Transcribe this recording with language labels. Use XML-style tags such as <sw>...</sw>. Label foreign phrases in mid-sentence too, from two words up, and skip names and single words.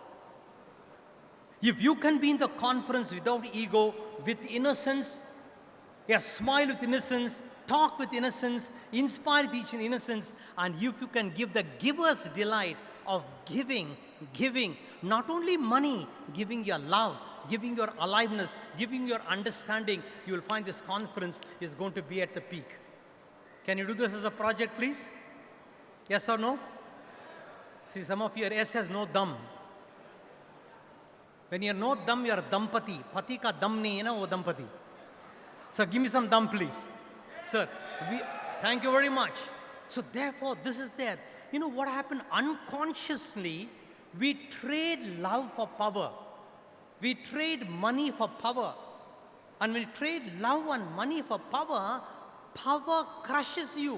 <en>If you can be in the conference without ego, with innocence, a smile with innocence, talk with innocence, inspire with each innocence, and if you can give the giver's delight of giving, not only money, giving your love, giving your aliveness, giving your understanding, you will find this conference is going to be at the peak. Can you do this as a project, please? Yes or no? See, some of your yes has no dum. When you're no dum, you're dampati.</en> <hi>पति का दम नहीं है ना, वो दंपति.</hi> <en>So give me some dum, please. Sir, thank you very much. So therefore, this is there. You know what happened? Unconsciously, we trade love for power. We trade money for power. And when we trade love and money for power, power crushes you.</en>